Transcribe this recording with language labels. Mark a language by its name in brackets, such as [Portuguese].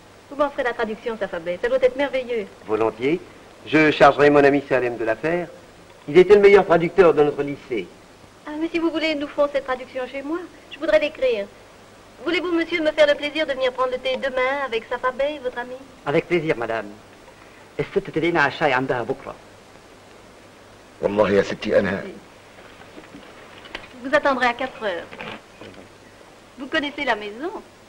[French] Vous m'en ferez la traduction, Safa-Bey. Ça doit être merveilleux. Volontiers. Je chargerai mon ami Salem de la faire. Il était le meilleur traducteur de notre lycée. Ah, mais si vous voulez, nous ferons cette traduction chez moi. Je voudrais l'écrire. Voulez-vous, monsieur, me faire le plaisir de venir prendre le thé demain avec Safa-Bey, votre ami? Avec plaisir مدام. [Arabic] الست تدعينا على الشاي عندها بكره. والله يا ستي أنا. [French] Je vous attendrai à 4 heures. Vous connaissez la maison?